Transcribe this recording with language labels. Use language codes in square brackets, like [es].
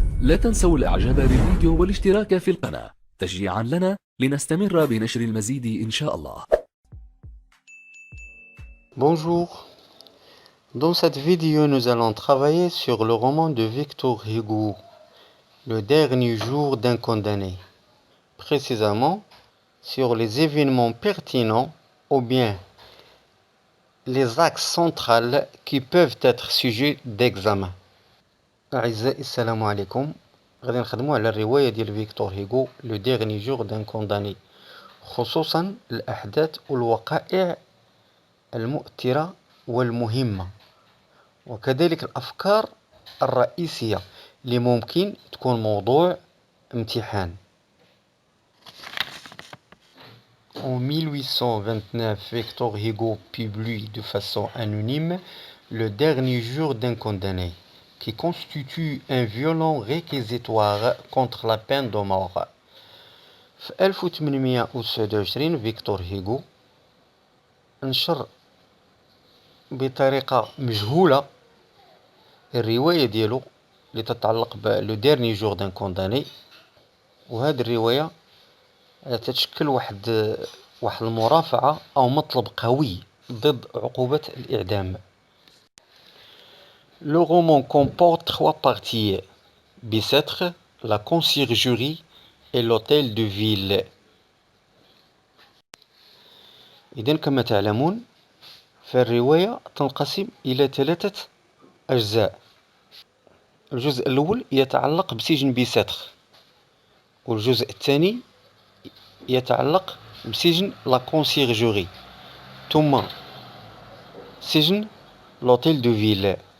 [ar] لا تنسوا الإعجاب بالفيديو والاشتراك في القناة تشجيعا لنا لنستمر بنشر المزيد إن شاء الله. [fr] Bonjour, dans cette vidéo nous allons travailler sur le roman de Victor Hugo, Le dernier jour d'un condamné, précisément sur les événements pertinents ou bien les axes centraux qui peuvent être sujets d'examen. [ar] أعزائي السلام عليكم. غادي نخدموا على الرواية ديال فيكتور هيغو لو ديرني جور دان كونداني، خصوصا الأحداث والوقائع المؤثرة والمهمة، وكذلك الأفكار الرئيسية اللي ممكن تكون موضوع امتحان. [fr] En 1829, Victor Hugo publie de façon anonyme Le dernier jour d'un condamné, qui constitue un violent réquisitoire contre la peine de mort. [ar] في 1829 فيكتور هيغو نشر بطريقة مجهولة الرواية ديالو اللي تتعلق بلو ديرني جور دان كونداني، وهذه الرواية تتشكل واحد المرافعة أو مطلب قوي ضد عقوبة الإعدام. [fr] Le roman comporte 3 parties: Bicêtre, la conciergerie et l'hôtel de ville. [ar] إذن كما تعلمون فالرواية تنقسم إلى 3 أجزاء. الجزء الأول يتعلق بسجن بيساتر، والجزء الثاني يتعلق بسجن لا كونسيرجوري، ثم سجن لوتيل دو فيل.